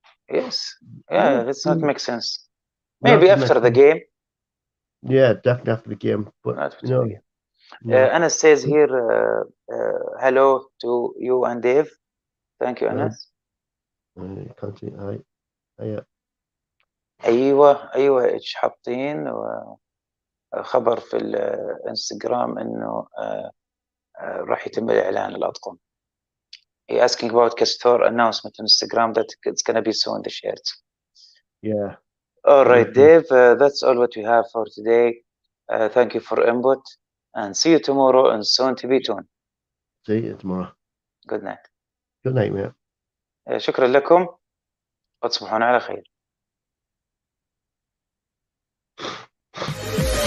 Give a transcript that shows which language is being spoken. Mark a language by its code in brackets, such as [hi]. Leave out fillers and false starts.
[en] Yes. Yeah, that's not make sense. Not Maybe after the game. Yeah, definitely after the game. But Anas says here, hello to you and Dave. Thank you, Anas. can't see. هي [ar] ايوه ايش حاطين خبر في الانستغرام انه راح يتم الاعلان الاطقم. [en] He asking about Castor announcement on Instagram that it's gonna be soon the shirts. yeah. All right, Okay. Dave, that's all what we have for today. Thank you for input and see you tomorrow on Soon to be Toon. See you tomorrow. Good night. Good night, mate. [ar] شكرا لكم وتصبحون على خير.